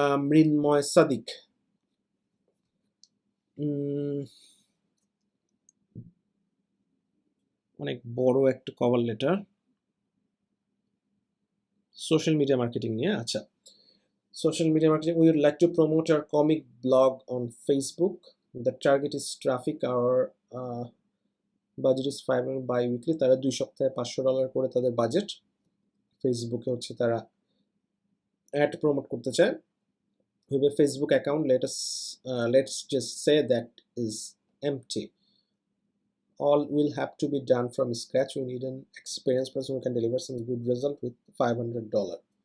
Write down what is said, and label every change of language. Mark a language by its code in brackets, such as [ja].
[bn] মৃন্ময় সাদিক, অনেক বড় একটা cover letter, social media marketing নিয়ে। আচ্ছা, [en] social media marketing, we would like to promote our comic blog on Facebook. The target is traffic. Our budget is $500 bi-weekly. [bn] তারা 2 সপ্তাহে $500 করে তাদের বাজেট। ফেসবুকে হচ্ছে তারা অ্যাড প্রমোট করতে চায়। [en] We have a Facebook account. Let's just say that is empty. All will have to be done from scratch. We need an experienced person who can deliver some good result with $500.